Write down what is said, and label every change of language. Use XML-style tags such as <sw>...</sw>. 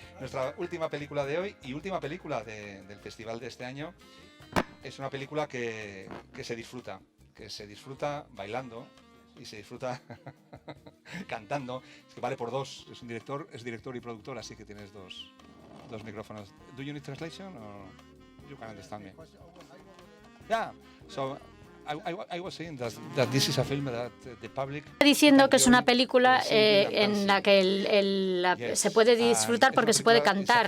<es>Nuestra última película de hoy y última película del festival de este año es una película que se disfruta bailando, y se disfruta cantando. Es que vale por dos, es director y productor, así que tienes dos micrófonos.</es> <en>Do you need translation or you can understand me? Yeah, so I was saying that this is a film that the public...</en> <es>Diciendo que es una película en la que se puede disfrutar porque se puede cantar.</es>